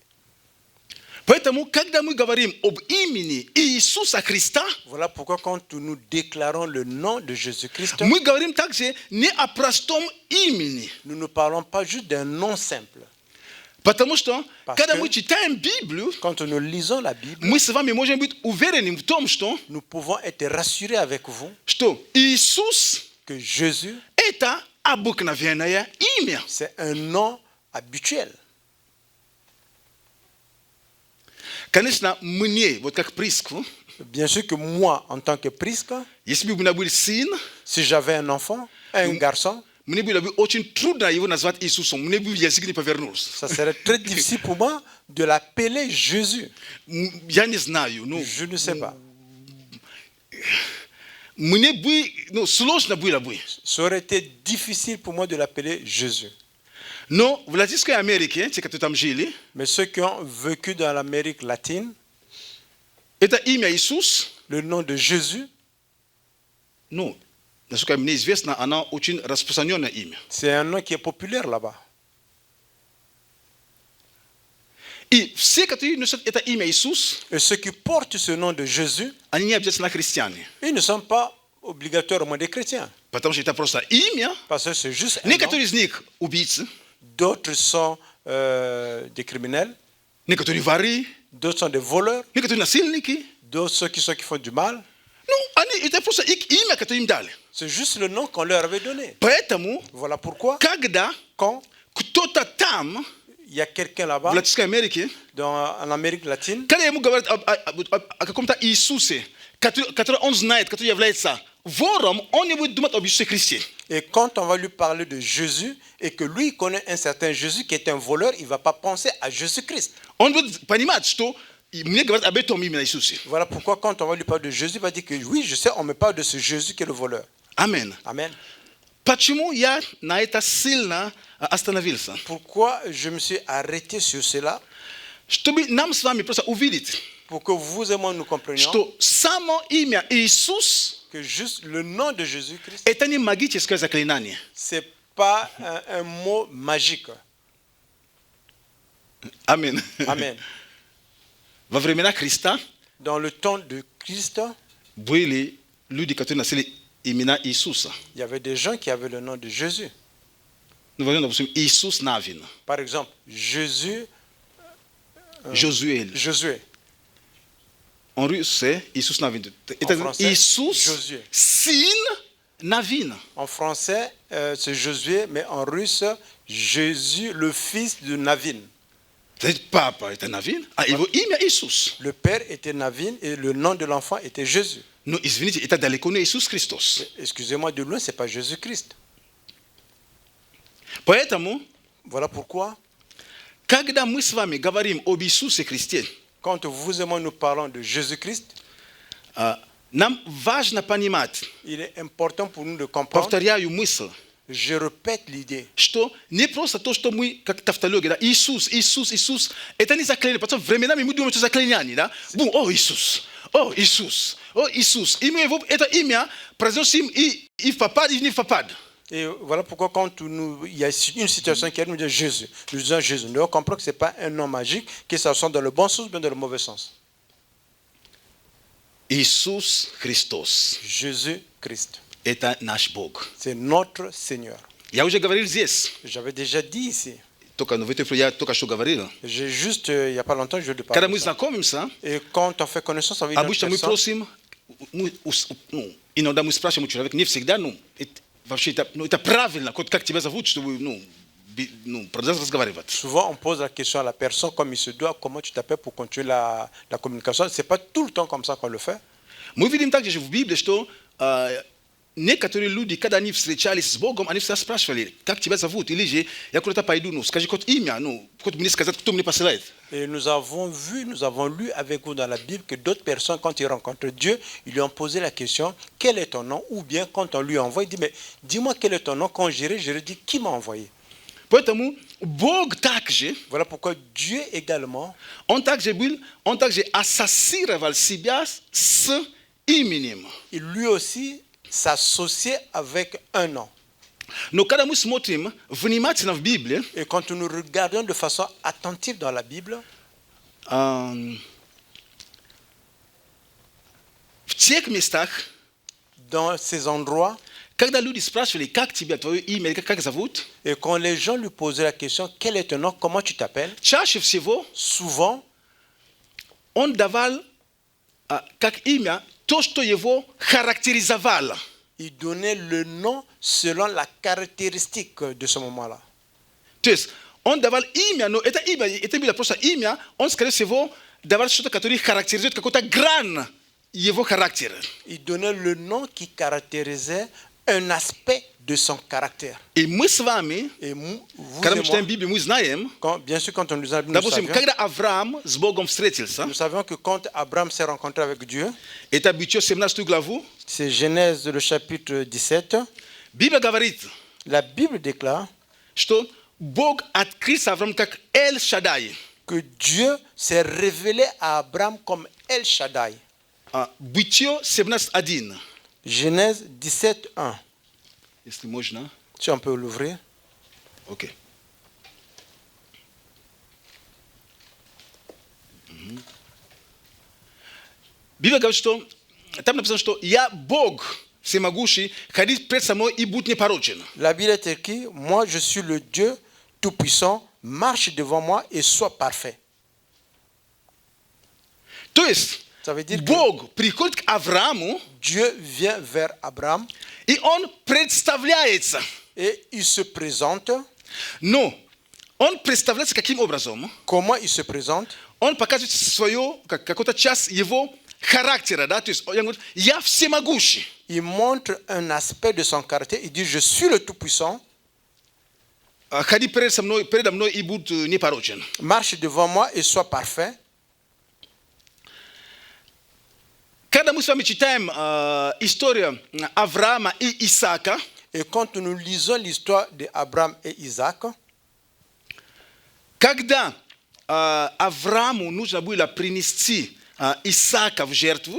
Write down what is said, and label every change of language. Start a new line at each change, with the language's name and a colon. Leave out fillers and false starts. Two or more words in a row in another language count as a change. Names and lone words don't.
Russian: Поэтому, когда мы говорим об имени Иисуса Христа,
French: Voilà pourquoi quand nous déclarons le nom de Jésus-Christ,
Russian: мы говорим также не о простом имени.
French: nous ne parlons pas juste d'un nom simple.
Russian: Потому что,
French: Parce
Russian: когда
French: que-
Russian: мы читаем Библию,
French: Quand nous lisons la Bible,
Russian: мы с вами можем быть уверены в том,
French: nous pouvons être rassurés avec vous
Russian: что Иисус
French: que Jésus, –
Russian: это обыкновенное имя.
French: c'est un nom habituel.
Russian: Конечно, мне, вот как Приску,
French: Bien sûr que moi, en tant que prisque,
Russian: если бы у меня был сын,
French: si j'avais un enfant, un garçon,
Russian: мне было бы очень трудно его назвать Иисусом. Мне бы язык не повернулся.
French: ça serait très difficile pour moi de l'appeler Jésus.
Russian: Я не знаю, ну,
French: Je ne sais pas.
Russian: мне бы, ну, сложно было бы.
French: Ça aurait été difficile pour moi de l'appeler Jésus.
Russian: Но в Латинской Америке, те, которые там жили,
French: Mais ceux qui ont vécu dans l'Amérique latine,
Russian: это имя Иисус,
French: le nom de Jésus,
Russian: ну, насколько мне известно, оно очень распространенное имя.
French: c'est un nom qui est populaire là-bas.
Russian: И все, которые носят это имя Иисус,
French: Et ceux qui portent ce nom de Jésus,
Russian: они не обязательно христиане.
French: ils ne sont pas obligatoirement des chrétiens.
Russian: Потому что это просто имя.
French: Parce que c'est juste un nom.
Russian: Некоторые из них убийцы,
French: D'autres sont des criminels,
Russian: некоторые воры,
French: d'autres sont des voleurs,
Russian: некоторые насильники.
French: d'autres ceux qui font du mal.
Russian: Ну, они, это просто их имя, которое им дали.
French: C'est juste le nom qu'on leur avait donné.
Russian: Поэтому,
French: Voilà pourquoi,
Russian: когда
French: quand
Russian: кто-то там,
French: il y a quelqu'un
Russian: в
French: là-bas,
Russian: Латинской Америке,
French: en Amérique latine,
Russian: когда ему говорят о каком-то Иисусе, который он знает, который является вором, он не будет думать об Иисусе Христе.
French: et quand on va lui parler de Jésus, et que lui connaît un certain Jésus qui est un voleur, il ne va pas penser à Jésus-Christ.
Russian: Он будет понимать, что мне говорят об этом именно Иисусе.
French: Voilà pourquoi quand on va lui parler de Jésus, il va dire que oui, je sais, on me parle de ce Jésus qui est le voleur.
Russian: Амен.
French: Amen.
Russian: Почему я на это сильно остановился?
French: Pourquoi je me suis arrêté sur cela?
Russian: Чтобы нам с вами просто увидеть,
French: Pour que vous et moi nous comprenions
Russian: что само имя Иисус
French: que juste le nom de Jésus-Christ,
Russian: это не магическое заклинание.
French: ce n'est pas un mot magique.
Russian: Амин.
French: Amen.
Russian: Во времена Христа
French: Dans le temps de Christ,
Russian: были люди, которые носили имена Иисуса.
French: il y avait des gens qui avaient le nom de Jésus.
Russian: Ну, возьмем, допустим, Иисус Навин.
French: Par exemple, Jésus Josué. Josué. En russe, c'est Isus Navin. français, Isus Josué. Sin Navin. En français, c'est Josué, mais en russe, Jésus, le fils de Navin. C'est papa était Navin. Ah, il veut imia Isus. Le père était Navin et le nom de l'enfant était Jésus. Non,
Russian: извините, это далеко не Иисус Христос.
French: Excusez-moi, de loin, ce n'est pas Jésus-Christ.
Russian: Поэтому,
French: Voilà pourquoi,
Russian: когда мы с вами говорим об Иисусе Христе,
French: quand vous et moi nous parlons de Jésus-Christ,
Russian: нам важно понимать,
French: il est important pour nous de comprendre,
Russian: повторяю мысль,
French: je répète l'idée,
Russian: что не просто то, что мы, как тавтология, да, Иисус, Иисус, Иисус, это не заклинание, потому что временами мы думаем, что заклинание, да, бум, о Иисус, о Иисус, о Иисус, имя его, это имя произносим и в попад, и не в попад.
French: et voilà pourquoi quand il y a une situation qui nous dit Jésus, nous disons Jésus, nous devons comprendre que ce n'est pas un nom magique, que ça soit dans le bon sens ou bien dans le mauvais sens.
Russian: Иисус Христос,
French: Jésus-Christ,
Russian: это наш Бог.
French: c'est notre Seigneur.
Russian: Я уже говорил здесь,
French: J'avais déjà dit ici,
Russian: только, ну, в этой я только что говорил.
French: j'ai juste, il n'y a pas longtemps, je lui
Russian: Когда
French: parle
Russian: мы
French: de ça.
Russian: знакомимся,
French: Et quand on fait connaissance avec une autre
Russian: обычно мы
French: personne,
Russian: просим, иногда мы спрашиваем у человека, не всегда, вообще это правильно, как тебя зовут, чтобы продолжать разговаривать.
French: souvent on pose la question à la personne comme il se doit, comment tu t'appelles pour continuer la communication. Ce n'est pas tout le temps comme ça qu'on le fait.
Russian: Мы видим также в Библии, что некоторые люди, когда они встречались с Богом, они всегда спрашивали, как тебя зовут, или же я куда-то пойду, скажи хоть имя, хоть мне сказать, кто мне посылает.
French: Et nous avons vu, nous avons lu avec vous dans la Bible que d'autres personnes, quand ils rencontrent Dieu, ils lui ont posé la question, quel est ton nom? Ou bien quand on lui envoie, il dit, mais dis-moi quel est ton nom. Quand j'irai, je lui dis, qui m'a envoyé?
Russian: Поэтому Бог также,
French: Voilà pourquoi Dieu également,
Russian: он также ассоциировал себя с именем.
French: il lui aussi s'associait avec un nom.
Russian: Но когда мы смотрим внимательно в Библии,
French: Et quand nous regardons de façon attentive dans la Bible,
Russian: в тех местах,
French: dans ces endroits,
Russian: когда люди спрашивали, как тебя, твое имя, как зовут,
French: et quand les gens lui posaient la question, quel est ton nom, comment tu t'appelles,
Russian: чаще всего
French: souvent,
Russian: он давал как имя то, что его характеризовало.
French: il donnait le nom selon la caractéristique de ce moment-là.
Russian: То есть он давал имя, но это было просто имя, он, скорее всего, давал что-то, которое характеризует какой-то грань его характера.
French: Il donnait le nom qui caractérisait un aspect de son caractère.
Russian: И мы с вами,
French: Et vous
Russian: когда
French: et
Russian: мы читаем
French: moi,
Russian: Библию, мы знаем,
French: bien sûr, quand on nous a nous
Russian: допустим,
French: savions,
Russian: когда Авраам с Богом встретился,
French: nous savions que quand Abraham s'est rencontré avec Dieu,
Russian: это Бытие 17 главу,
French: c'est Genèse le chapitre 17,
Russian: Библия говорит,
French: la Bible déclare
Russian: что Бог открылся Аврааму как Эль Шадай.
French: que Dieu s'est révélé à Abraham comme El Shaddai.
Russian: Бытие 17.1.
French: Genèse 17, 1.
Russian: Если можно.
French: Si on peut l'ouvrir.
Russian: Окей. Библия говорит, что там написано, что я Бог всемогущий, ходить пред собой и будь непорочен.
French: La Bible est écrit, moi je suis le Dieu tout-puissant, marche devant moi et sois parfait.
Russian: То есть
French: Ça veut dire que
Russian: Бог приходит к Аврааму,
French: Dieu vient vers Abraham
Russian: и он представляется.
French: et il se présente.
Russian: Но он представляется каким образом?
French: Comment il se présente?
Russian: Он показывает свою, какую-то часть его характера, да? То есть он говорит, я всемогущий.
French: Il montre un aspect de son caractère. Il dit, je suis le tout-puissant.
Russian: Ходи передо мной и будь непорочен.
French: Marche devant moi et sois parfait.
Russian: Когда мы с вами читаем историю Авраама и Исаака,
French: Et quand nous lisons l'histoire d'Abraham et Isaac,
Russian: когда Аврааму нужно было принести Исаака в жертву,